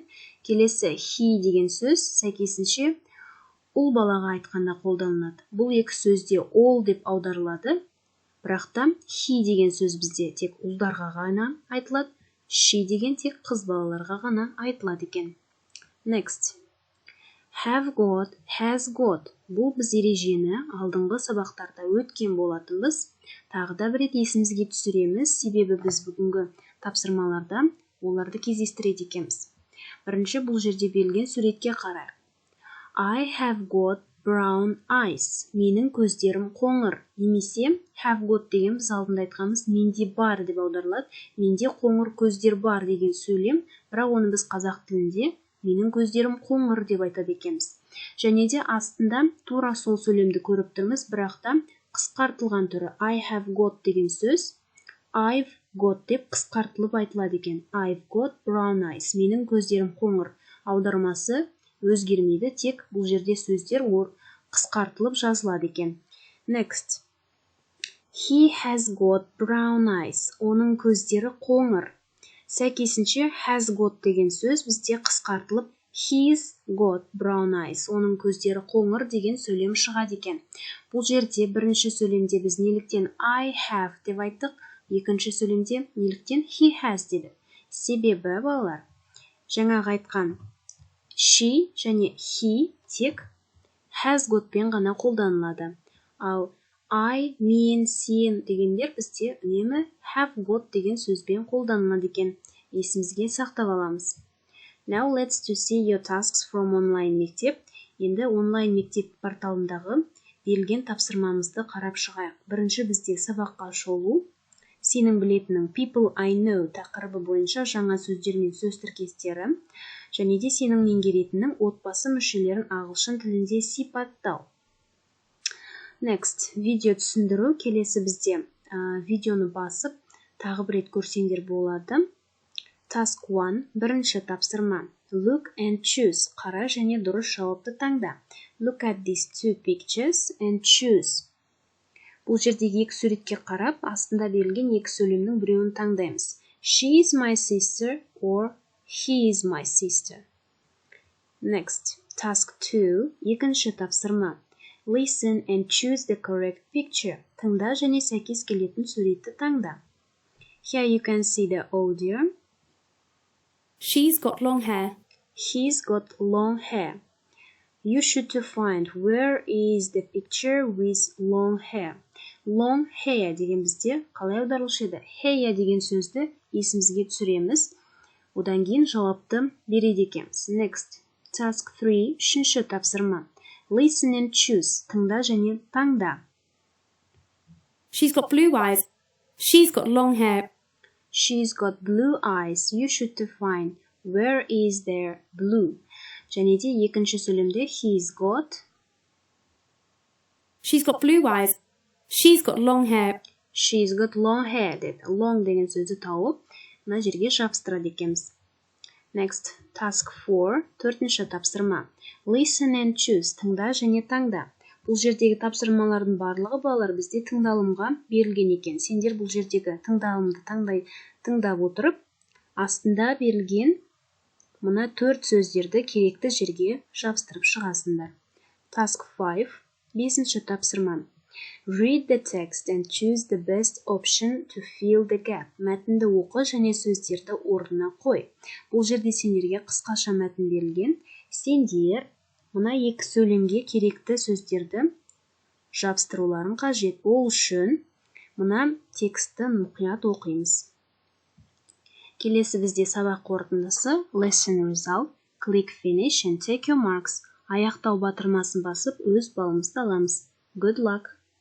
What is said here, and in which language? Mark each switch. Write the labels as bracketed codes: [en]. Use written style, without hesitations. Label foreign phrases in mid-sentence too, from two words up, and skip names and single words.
[kk] Келесі he деген сөз сәйкесінше ұл балаға айтқанда қолданылады. Бұл екі сөзде all деп аударылады. Бірақ та he деген сөз бізде тек ұлдарға ғана айтылады. She деген тек қыз балаларға ғана айтылады екен. [en] Next. Have got, has got. [kk] Бұл біз ережені алдыңғы сабақтарда өткен болатынбыз. Тағы да бір рет есімізге түсіреміз, себебі біз бүгінгі тапсырмаларда оларды кездестіреді екенбіз. Бірінші бұл жерде берілген суретке қарайық. [en] I have got brown eyes. [kk] Менің көздерім қоңыр. Немесе [en] have got [kk] деген біз алдында айтқанымыз менде бар деп аударылады. Менде қоңыр көздер бар деген сөйлем, бірақ оны біз қазақ тілінде менің көздерім қоңыр деп айтады екенбіз. Және де астында тура сол сөйлемді көріп тұрмыз, бірақ та қысқартылған түрі [en] I have got [kk] деген сөз [en] I've got [kk] деп қысқартылып айтылады екен. [en] I've got brown eyes. [kk] Менің көздерім қоңыр. Аудармасы өзгермейді, тек бұл жерде сөздер қысқартылып жазылады екен. [en] Next. He has got brown eyes. [kk] Оның көздері қоңыр. Сәйкесінше [en] has got [kk] деген сөз бізде қысқартылып [en] he's got brown eyes. [kk] Оның көздері қоңыр деген сөйлем шығады екен. Бұл жерде бірінші сөйлемде біз неліктен [en] I have [kk] деп айттық, екінші сөйлемде неліктен [en] he has [kk] деді. Себебі балалар, жаңағы айтқан she және he тек [en] has got [kk] пен ғана қолданылады. Ал I, мен, сен дегендер бізде үнемі [en] have got [kk] деген сөзбен қолданылады екен. Есімізге сақтап аламыз. [en] Now let's to see your tasks from online мектеп. [kk] Енді онлайн мектеп порталындағы берілген тапсырмамызды қарап шығайық. Бірінші бізде сабаққа шолу. Сенің білетінің [en] people I know [kk] тақырыбы бойынша жаңа сөздер мен сөз тіркестері. Және де сенің меңгеретінің отбасы мүшелерін ағылшын тілінде сипаттау. Next, видео түсіндіру. Келесі бізде видеоны басып, тағы бір рет көрсеңдер болады. Task 1, бірінші тапсырма. [en] Look and choose. [kk] Қара және дұрыс жауапты таңда. [en] Look at these two pictures and choose. [kk] Бұл жердегі екі суретке қарап, астында берілген екі сөйлемнің біреуін таңдаймыз. [en] She is my sister or he is my sister. Next, task 2, [kk] екінші тапсырма. [en] Listen and choose the correct picture. [kk] Тыңда және сәйкес келетін суретті таңда. [en] Here you can see the audio. She's got long hair. He's got long hair. You should to find where is the picture with long hair. Long hair [kk] деген бізде қалай аударылушы еді? Hair деген сөзді есімізге түсіреміз. Одан кейін жауапты береді екенбіз. [en] Next, task 3, [kk] үшінші тапсырма. [en] Listen and choose. [kk] Тыңда және таңда. [en] She's got blue eyes. She's got long hair. She's got blue eyes. You should to find where is there blue. [kk] Және де екінші сөйлемде [en] he's got. She's got blue eyes. She's got long hair. She's got long hair деді. [kk] Long деген сөзді тауып, мына жерге жабыстырады екенбіз. [en] Next, task 4, [kk] төртінші тапсырма. [en] Listen and choose. [kk] Тыңда және таңда. Бұл жердегі тапсырмалардың барлығы балалар бізде тыңдалымға берілген екен. Сендер бұл жердегі тыңдалымды тыңдап отырып, астында берілген мына 4 сөздерді керекті жерге жабыстырып шығасыңдар. Task 5, бесінші тапсырма. [en] Read the text and choose the best option to fill the gap. [kk] Мәтінді оқы және сөздерді орнына қой. Бұл жерде сендерге қысқаша мәтін берілген. Сендер мына екі сөйлемге керекті сөздерді жабыстыруларын қажет. Ол үшін мына текстті мұқият оқимыз. Келесі бізде сабақ қорытындысы. [en] Lesson result. Click finish and take your marks. [kk] Аяқтау батырмасын басып, өз балымызды аламыз. [en] Good luck!